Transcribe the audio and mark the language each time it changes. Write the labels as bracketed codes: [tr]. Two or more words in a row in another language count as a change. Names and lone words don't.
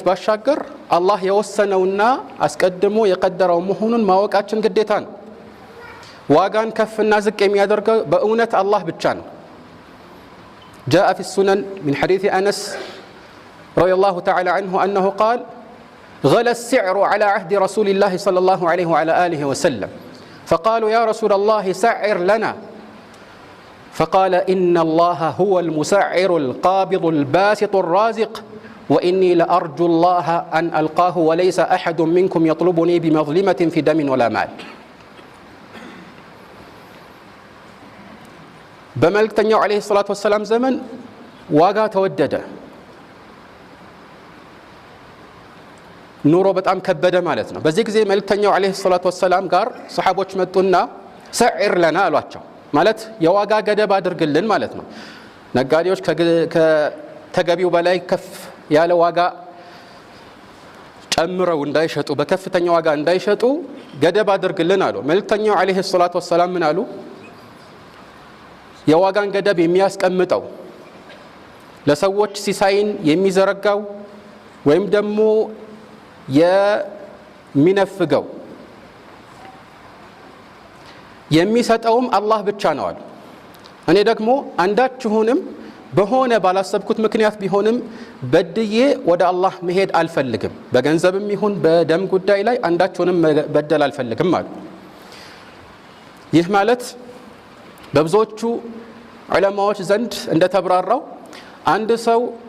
[am] ባሻገር አላህ የወሰነውና አስቀድሞ የቀደረው መሆኑን ማወቃችን ግዴታ ነው። ዋጋን ከፍና ዝቅ የሚያደርገው በእውነት አላህ ብቻ ነው። [ar] جاء في السنن من حديث أنس رضي الله تعالى عنه أنه قال غلى السعر على عهد رسول الله صلى الله عليه وعلى آله وسلم فقالوا يا رسول الله سعر لنا فقال إن الله هو المسعر القابض الباسط الرازق وإني لأرجو الله أن ألقاه وليس أحد منكم يطلبني بمظلمة في دم ولا مال [am] በመልእክተኛው [ar] عليه الصلاة والسلام [am] ዘመን ዋጋ ተወደደ ኑሮ በጣም ከበደ ማለት ነው በዚህ ጊዜ መልእክተኛው [ar] عليه الصلاة والسلام [am] ጋር ሰሃቦች መጡና [ar] سعر لنا [am] አሏቸው ማለት የዋጋ ገደብ አድርግልን ማለት ነው ነጋዴዎች ከተገቢው በላይ ከፍ ያለ ዋጋ ጨምረው እንዳይሸጡ በከፍተኛ ዋጋ እንዳይሸጡ ገደብ አድርግልን አሉ መልእክተኛው [ar] عليه الصلاة والسلام [am] ምን አሉ የዋጋን ገደብ የሚያስቀምጠው ለሰዎች ሲሳይን የሚዘረጋው ወይም ደግሞ የሚነፍገው የሚሰጠውም አላህ ብቻ ነው አሉ እኔ ደግሞ አንዳችሁንም በሆነ ባላሰብኩት ምክንያት ቢሆንም በድዬ ወደ አላህ መሄድ አልፈልግም በገንዘብም ይሁን በደም ጉዳይ ላይ አንዳችሁንም በደል አልፈልግም አሉ ይህ ማለት በብዙዎቹ ዑለማዎች ዘንድ እንደተብራራው አንድ ሰው